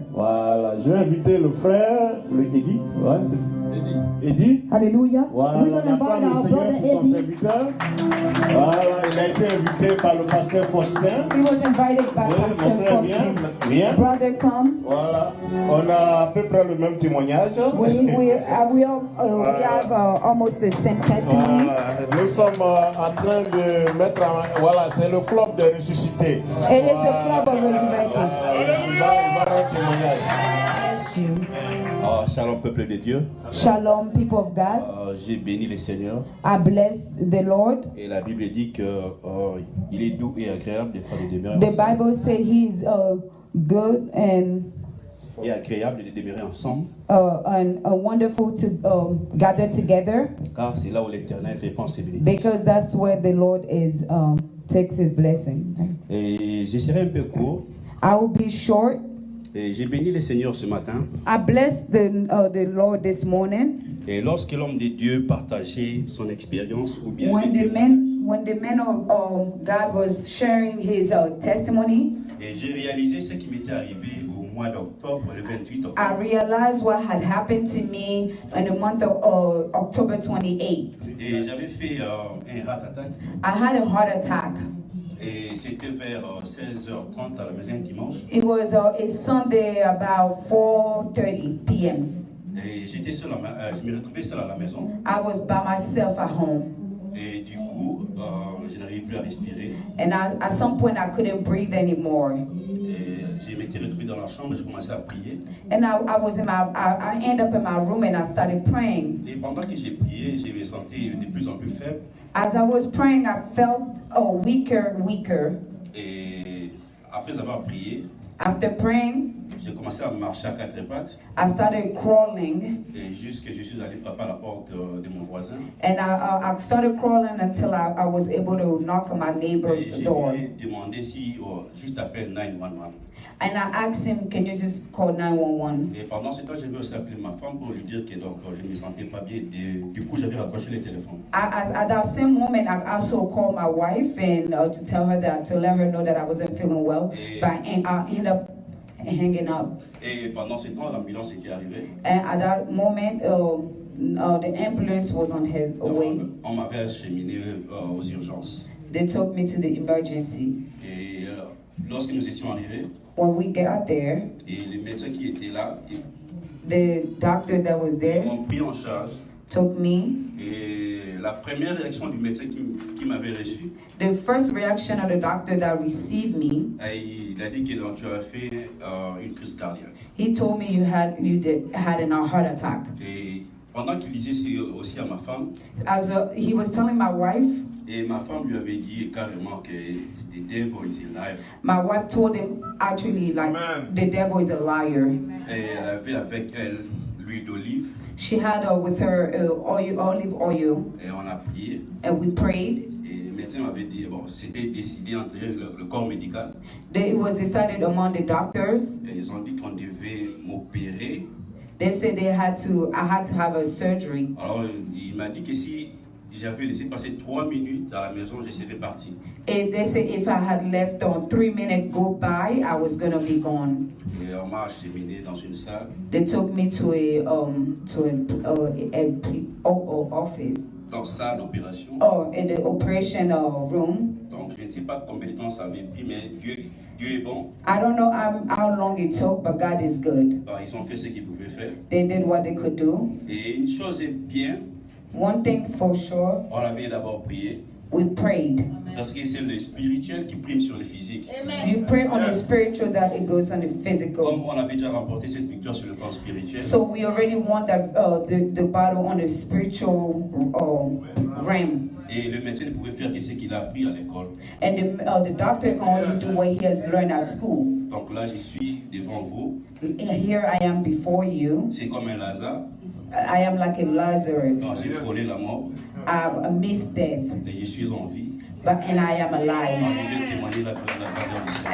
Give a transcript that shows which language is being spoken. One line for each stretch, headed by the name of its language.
French: Voilà, je vais inviter le frère, le Eddie. Ouais, c'est ça. Eddie. Hallelujah. Voilà,
English: We're on going to
French: acclame
English: invite our
French: le Seigneur
English: brother
French: pour son
English: Eddie.
French: serviteur. Voilà, il a été invité par le pasteur Faustin.
English: He was invited by
French: Oui, mon
English: Pastor
French: frère, viens,
English: Faustin.
French: viens.
English: Brother, come.
French: Voilà, on a à peu près le même témoignage.
English: We have almost the same testimony.
French: Voilà, nous sommes en train de mettre en... Voilà, c'est le club des ressuscités.
English: It is the club of resurrected.
French: Il va rendre témoignage.
English: Bless you.
French: Shalom peuple de Dieu.
English: Shalom, people of God.
French: J'ai béni le Seigneur.
English: I bless the Lord.
French: Et la Bible dit que il est doux et agréable de faire des demeures
English: The Bible says He's good and
French: et agréable de demeurer ensemble,
English: wonderful to gather together,
French: car c'est là où l'Éternel répand ses bénédictions.
English: because that's where the Lord is takes His blessing.
French: Et je serai un peu court.
English: I will be short.
French: Et j'ai béni le Seigneur ce matin.
English: I blessed the Lord this morning.
French: Et lorsque l'homme de Dieu partageait son expérience ou bien
English: When the man of God was sharing his testimony,
French: et j'ai réalisé ce qui m'était arrivé au mois d'octobre, le 28 octobre.
English: I realized what had happened to me in the month of October 28.
French: Et j'avais fait un
English: heart attack. I had a heart attack.
French: Et c'était vers 16h30 à la maison dimanche.
English: It was a Sunday about 4:30 p.m.
French: Et j'étais seul, je me retrouvais seul à la maison.
English: I was by myself at home.
French: Et du coup, je n'arrivais plus à respirer.
English: And at some point I couldn't breathe anymore.
French: Et je m'étais retrouvé dans la chambre et je commençais à prier.
English: And I ended up in my room and I started praying.
French: Et pendant que j'ai prié, je me sentais de plus en plus faible.
English: As I was praying, I felt weaker.
French: Et après avoir prié,
English: After praying,
French: j'ai commencé à marcher à quatre pattes.
English: I started crawling.
French: Et jusque je suis allé frapper à la porte de mon voisin.
English: And I started crawling until I was able to knock on my
French: Et
English: neighbor's
French: je
English: door.
French: lui ai demandé si juste appelle 911.
English: And I asked him, can you just call 911?
French: Et pendant ce temps, j'ai aussi appelé ma femme pour lui dire que donc, je ne me sentais pas bien. Du coup, j'avais raccroché le téléphone.
English: At that same moment, I also called my wife and to tell her that, to let her know that I wasn't feeling well. But I ended up hanging up.
French: Et pendant ce temps, l'ambulance était arrivée.
English: And at that moment, the ambulance was on her way.
French: On m'avait acheminé aux urgences.
English: They took me to the emergency.
French: Et lorsque nous étions arrivés,
English: When we got there,
French: et les médecins qui étaient là,
English: the doctor that was
French: ils
English: there
French: m'ont pris en charge.
English: took me.
French: Et la première réaction du médecin qui m'avait reçu,
English: The first reaction of the doctor that received me,
French: il a dit que donc, tu as fait une crise cardiaque.
English: he told me you had a heart attack.
French: Et pendant qu'il disait aussi à ma femme,
English: He was telling my wife,
French: et ma femme lui avait dit carrément que
English: the devil is a liar. my wife told him actually like Amen. the devil is a liar.
French: Et elle avait avec elle l'huile d'olive.
English: She had with her olive oil,
French: Et on a prié.
English: and we prayed.
French: Et le médecin m'avait dit, bon, c'était décidé entre le corps médical.
English: It was decided among the doctors.
French: Et ils ont dit qu'on devait m'opérer.
English: They said I had to have a surgery.
French: Alors il m'a dit que si j'avais laissé passer 3 minutes à la maison, je serais parti.
English: And they said if I had left on 3 minutes go by, I was gonna be gone.
French: Et on m'a acheminé dans une salle.
English: They took me to a office
French: Dans salle d'opération.
English: in the operation room.
French: Donc je ne sais pas combien de temps ça avait pris, mais Dieu est bon.
English: I don't know how long it took, but God is good.
French: Alors, ils ont fait ce qu'ils pouvaient faire.
English: They did what they could do.
French: Et une chose est bien,
English: One thing's for sure,
French: on avait d'abord prié.
English: we prayed.
French: Parce que c'est le spirituel qui prime sur le physique.
English: You pray on the spiritual that it goes on the physical.
French: Comme on avait déjà remporté cette victoire sur le plan spirituel,
English: So we already won that the battle on the spiritual realm.
French: et le médecin ne pouvait faire que ce qu'il a appris à l'école.
English: And the doctor can only do what he has learned at school.
French: Donc là, je suis devant vous.
English: Here I am before you.
French: C'est comme un Lazare.
English: I am like a Lazarus.
French: Donc j'ai frôlé la mort,
English: I missed death,
French: mais je suis en vie.
English: and I am alive.
French: Je vais témoigner la grandeur du Seigneur.